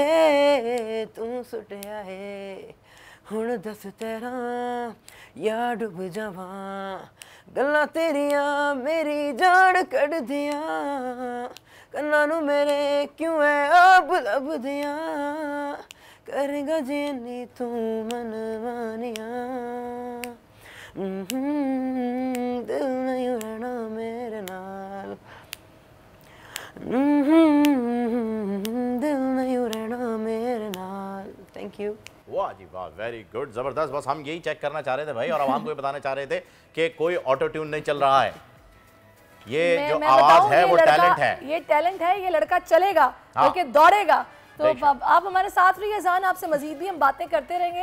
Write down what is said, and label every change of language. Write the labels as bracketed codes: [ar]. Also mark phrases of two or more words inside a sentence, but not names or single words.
[pa] ਤੂ ਸੁਟਿਆ ਹੈ, ਹੁਣ ਦੱਸ ਤੇਰਾ ਯਾ ਡੁੱਬ ਜਾਵਾਂ, ਗੱਲਾਂ ਤੇਰੀਆਂ ਮੇਰੀ ਜਾਨ ਕੱਢ ਦੀਆਂ, ਕੰਨਾਂ ਨੂੰ ਮੇਰੇ ਕਿਉਂ ਹੈ ਆਪ ਲੱਬ ਦੀਆਂ, ਕਰੇਗਾ ਜਿੰਨੀ ਤੂ ਮਨ ਮਾਨੀਆਂ, ਦਿਲ ਨਹੀਂ ਰਹਿਣਾ ਮੇਰੇ ਨਾਲ, ਦਿਲ ਨਹੀਂ ਰਹਿਣਾ ਮੇਰੇ ਨਾਲ। [en] Thank you. [ur] واہ جی واہ, [en] very good, [ur] زبردست۔ بس ہم یہی چیک کرنا چاہ رہے تھے بھائی، اور عوام کو یہ بتانا چاہ رہے تھے کہ کوئی [en] auto tune [ur] نہیں چل رہا ہے. یہ جو میں آواز بتاؤں, ہے وہ ٹیلنٹ ہے. یہ ٹیلنٹ ہے، یہ لڑکا چلے گا بلکہ دوڑے گا۔ تو آپ ہمارے ساتھ رہیے جان، آپ سے مزید بھی ہم باتیں کرتے رہیں گے.